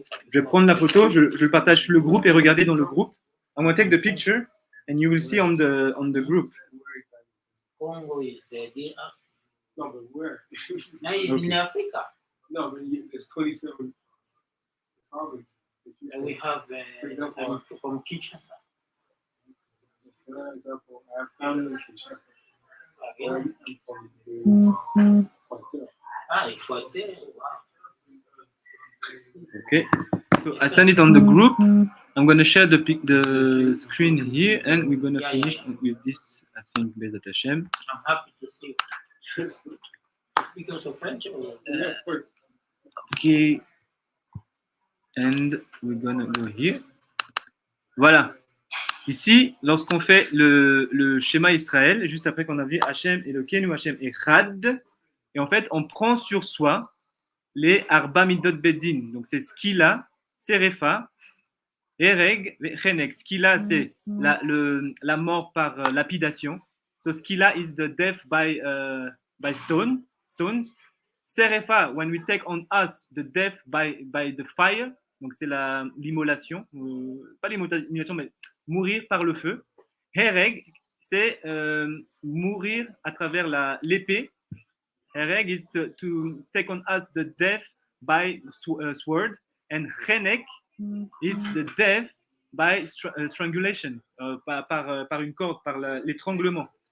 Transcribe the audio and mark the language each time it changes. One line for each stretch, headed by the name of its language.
French: Je vais prendre la photo, je partage sur le groupe et regardez dans le groupe.
English: I'm going to take the picture and you will see on the group. Congo is DRC. No, but where? Now it's in Africa. No, but it's 27 provinces. And we have For example, from Kinshasa. For example, I have family in Kinshasa. Again. From Equateur. Equateur. Wow. Okay, so I send it on the group. I'm going to share the screen here, and we're going to finish with this, I think, Bezat Hashem. I'm happy to see you. Speak also French? Or? Yeah, of course. Okay, and we're going to go here.
French: Voilà. Ici, lorsqu'on fait le schéma Israël, juste après qu'on a vu Hashem Elokeinu, Hashem Echad, Et en fait, on prend sur soi les Arba Midot Beddin. Donc, c'est Skila, Serefa, Ereg, Chenek. Skila, c'est la mort par lapidation.
English: So, Skila is the death by stones. Serefa, when we take on us the death by the fire.
French: Donc, c'est l'immolation. Pas l'immolation, mais mourir par le feu. Hereg, c'est mourir à travers l'épée.
English: Hereg is to take on us the death by sword, and chenek is the death by strangulation,
French: par une corde, par l'étranglement.